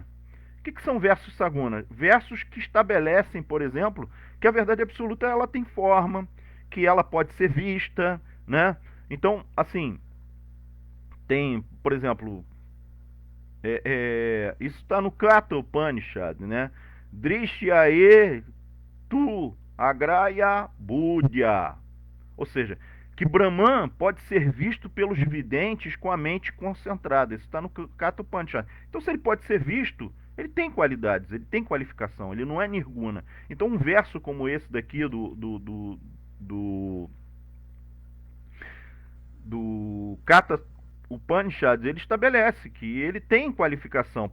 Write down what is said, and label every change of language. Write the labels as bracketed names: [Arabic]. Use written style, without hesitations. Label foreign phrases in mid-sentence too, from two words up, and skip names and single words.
[Portuguese] O que são versos Saguna? Versos que estabelecem, por exemplo, que a verdade absoluta ela tem forma, que ela pode ser vista, né? Então, assim, tem, por exemplo, isso está no Kata Upanishad, né? [Sanskrit] दृश्यते तु अग्र्यया बुद्ध्या. [Portuguese] Ou seja, que Brahman pode ser visto pelos videntes com a mente concentrada. Isso está no Kata Upanishad. Então, se ele pode ser visto, ele tem qualidades, ele tem qualificação, ele não é nirguna. Então, um verso como esse daqui do Kata Upanishad, ele estabelece que ele tem qualificação.